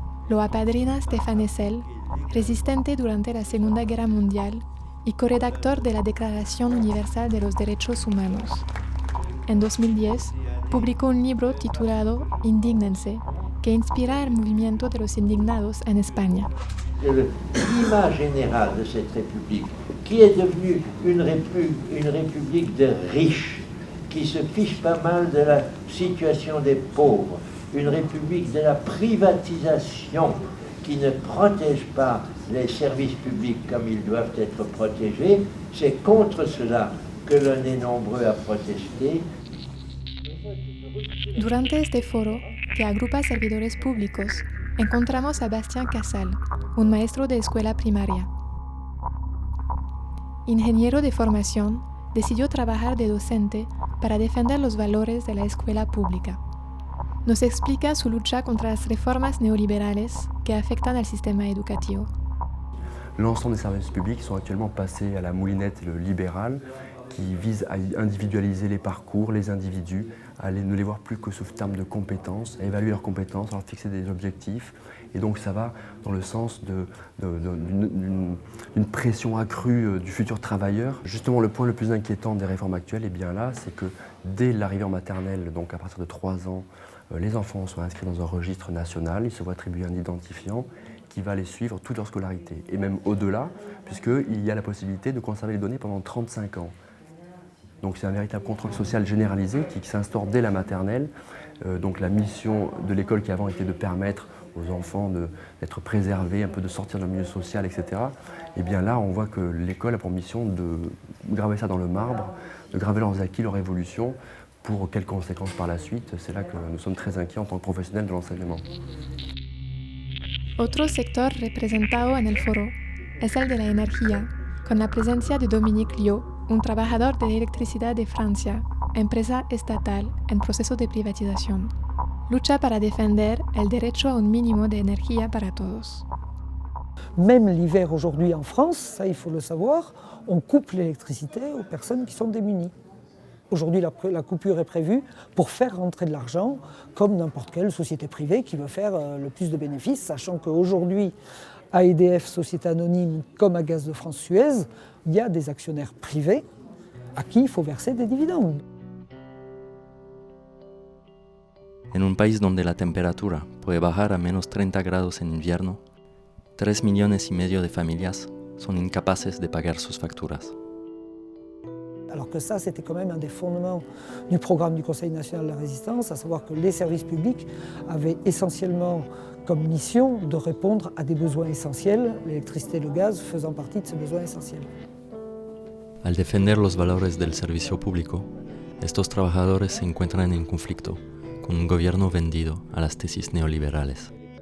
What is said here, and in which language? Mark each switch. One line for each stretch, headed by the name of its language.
Spanish: Lo apadrina Stéphane Hessel, resistente durante la Segunda Guerra Mundial y corredactor de la Declaración Universal de los Derechos Humanos. En 2010, publicó un libro titulado Indígnense, que inspira el movimiento de los indignados en España.
French: L'image générale de cette République, qui est devenue une République de riches, qui se fiche pas mal de la situation des pauvres, une République de la privatisation, qui ne protège pas les services publics comme ils doivent être protégés, c'est contre cela que l'on est nombreux à protester.
Spanish: Durante este foro, que agrupa servidores públicos, encontramos a Bastien Casal, un maestro de escuela primaria. Ingeniero de formación, decidió trabajar de docente para defender los valores de la escuela pública. Nos explica su lucha contra las reformas neoliberales que afectan al sistema educativo.
French: L'ensemble des services publics sont actuellement passés à la moulinette libérale qui vise à individualiser les parcours, les individus, à ne les voir plus que sous terme de compétences, à évaluer leurs compétences, à leur fixer des objectifs. Et donc ça va dans le sens d'une pression accrue du futur travailleur. Justement, le point le plus inquiétant des réformes actuelles, eh bien là, c'est que dès l'arrivée en maternelle, donc à partir de 3 ans, les enfants sont inscrits dans un registre national, ils se voient attribuer un identifiant qui va les suivre toute leur scolarité. Et même au-delà, puisqu'il y a la possibilité de conserver les données pendant 35 ans. Donc c'est un véritable contrôle social généralisé qui s'instaure dès la maternelle. Donc la mission de l'école qui avant était de permettre aux enfants d'être préservés, un peu de sortir de leur milieu social, etc. Et bien là, on voit que l'école a pour mission de graver ça dans le marbre, de graver leurs acquis, leur évolution, pour quelles conséquences par la suite. C'est là que nous sommes très inquiets en tant que professionnels de l'enseignement.
Spanish: Otro sector representado en el foro es el de la energía, con la presencia de Dominique Liot, un trabajador de electricidad de Francia, empresa estatal en proceso de privatización. Lucha para defender el derecho a un mínimo de energía para todos.
French: Même l'hiver aujourd'hui en France, ça il faut le savoir, on coupe l'électricité aux personnes qui sont démunies. Aujourd'hui, la coupure est prévue pour faire rentrer de l'argent, comme n'importe quelle société privée qui veut faire le plus de bénéfices, sachant qu'aujourd'hui, à EDF, société anonyme, comme à Gaz de France-Suez, il y a des actionnaires privés à qui il faut verser des dividendes.
Spanish: En un país donde la temperatura puede bajar a menos 30 grados en invierno, 3,5 millones de familias son incapaces de pagar sus facturas.
French: Alors que ça, c'était quand même un des fondements du programme du Conseil national de la résistance, à savoir que les services publics avaient essentiellement comme mission de répondre à des besoins essentiels, l'électricité et le gaz faisant partie de ces besoins essentiels.
Spanish: Al defender los valores del servicio público, estos trabajadores se encuentran en conflicto con un gobierno vendido a las tesis neoliberales.